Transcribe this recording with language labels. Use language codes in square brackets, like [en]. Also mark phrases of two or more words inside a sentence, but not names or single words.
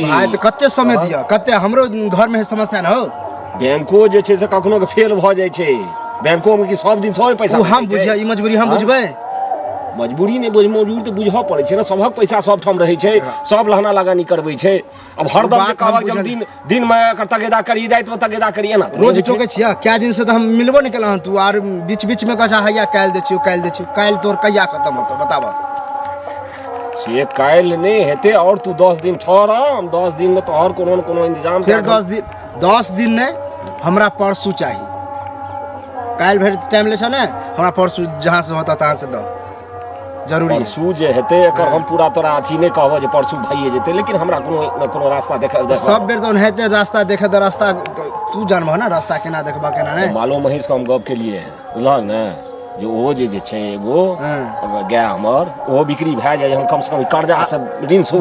[mai] भाई तो कते समय दिया, कते हमरो घर में समस्या न हो। बैंको जे छै से कखनो के फेल भ जाय छै, बैंको में कि सब दिन सब पैसा हम बुझिया ई मजबूरी हम बुझबै। मजबूरी नहीं बुझ, मजबूरी तो बुझ पड़े छै ना। सबक पैसा सब ठाम रहे छै, सब लहना लगानी करबै छै। अब हरदम के कहब जब दिन में तगेदा करी, रात में तगेदा करिए ना रोज टोके छिया। क्या दिन से तो हम मिलबो नहीं केला। तू आर बीच बीच में कहछा हैया काल दे छियो, काल दे छियो। काल तोर कहिया खत्म होतो बताबा? से काल नहीं हेते और तू 10 दिन ठहर, हम 10 दिन में तोहर कोनो न कोनो इंतजाम फिर 10 दिन ने हमरा परसू चाहिए। काल भर टाइम ले छ ने, हमरा परसू जहां से होता तहां से दो जरूरी है। परसू जे हेते एकर हम पूरा तोरा अथी नहीं कहब जे परसू भइए जेते, लेकिन हमरा कोनो न कोनो रास्ता देखे सब बेर तो हेते रास्ता देखे तो रास्ता तू जानबह ना रास्ता केना देखबा केना नहीं। मालो महीष को हम गप के लिए बुझल ने जो ओ जे छै एगो गाय हमर ओ बिक्री भए जाय, हम कम से कम कर्जा से ऋण सो